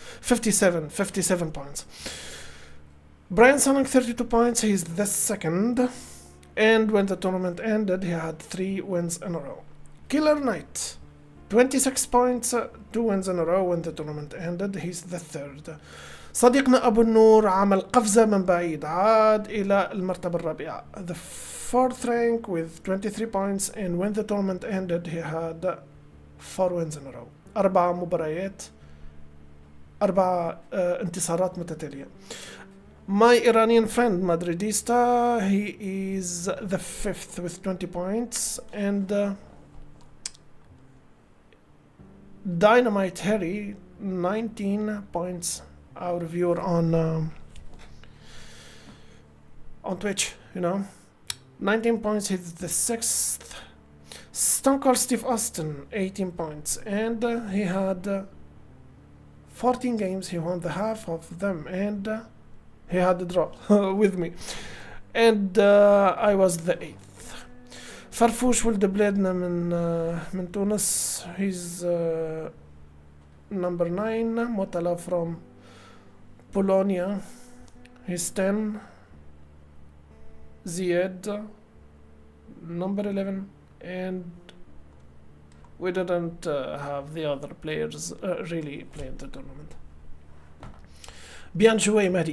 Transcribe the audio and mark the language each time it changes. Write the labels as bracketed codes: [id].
[en] 57 points. Brian Sanang, 32 points, he's the second. And when the tournament ended, he had 3 wins in a row. Killer Knight, 26 points, 2 wins in a row. When the tournament ended, he's the third. [ar] صديقنا أبو النور عمل قفزة من بعيد، عاد إلى المرتبة الرابعة. [en] The fourth rank with 23 points, and when the tournament ended, he had 4 wins in a row. [ar] 4 مباريات، 4 انتصارات متتالية. [en] My Iranian friend Madridista, he is the 5th with 20 points, and Dynamite Harry, 19 points, our viewer on Twitch, you know, 19 points, he's the 6th. Stone Cold Steve Austin, 18 points, and he had 14 games, he won the half of them, and he had the draw with me, and I was the 8th. [ar] فرفوش ولد بلادنا من تونس, [en] he's number 9. Motala from Polonia, he's 10. Zied, number 11, and we didn't have the other players really playing the tournament. [fr] Bien joué, [en] Mahdi.